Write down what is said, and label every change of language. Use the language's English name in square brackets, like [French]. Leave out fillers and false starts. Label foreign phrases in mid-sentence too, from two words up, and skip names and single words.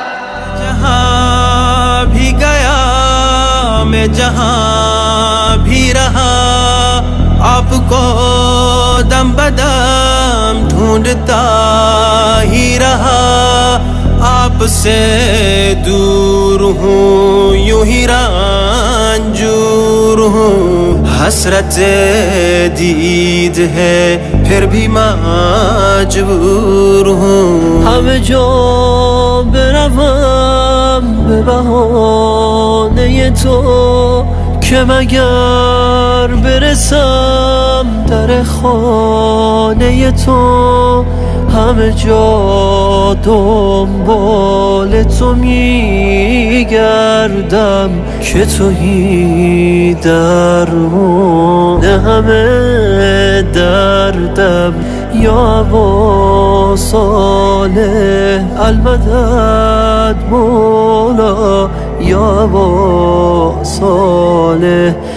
[Urdu] جہاں بھی گیا میں، جہاں بھی رہا، آپ کو دم بدم ڈھونڈتا ہی رہا، آپ سے دور ہوں یوں ہی رنجور ہوں، حسرت دید ہے پھر بھی مجبور ہوں، [Persian] همه جا بروم به بهانه تو که مگر برسم در خانه تو، همه جا دنبال تو میگردم که تویی درمان همه دردم، [Arabic] یا ابا صالح المدد مولا، یا ابا صالح